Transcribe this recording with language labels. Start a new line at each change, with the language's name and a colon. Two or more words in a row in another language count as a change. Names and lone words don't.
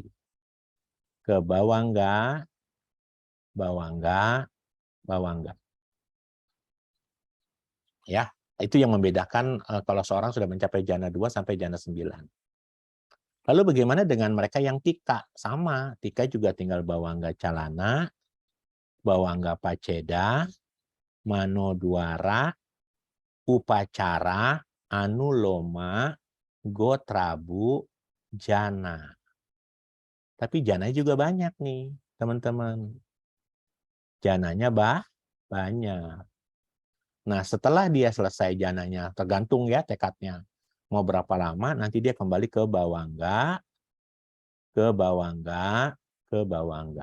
Indonesian: Ke bawangga, bawangga. Ya, itu yang membedakan kalau seorang sudah mencapai jana 2 sampai jana 9. Lalu bagaimana dengan mereka yang tika? Sama, tika juga tinggal
Pali: bawangga calana, bawangga paceda, manodwara, upacara, anuloma, Gotrabu jana.
Indonesian: Tapi jananya juga banyak nih, teman-teman. Jananya banyak. Nah, setelah dia selesai jananya, tergantung ya tekadnya. Mau berapa lama, nanti dia kembali ke bawangga, ke bawangga, ke bawangga.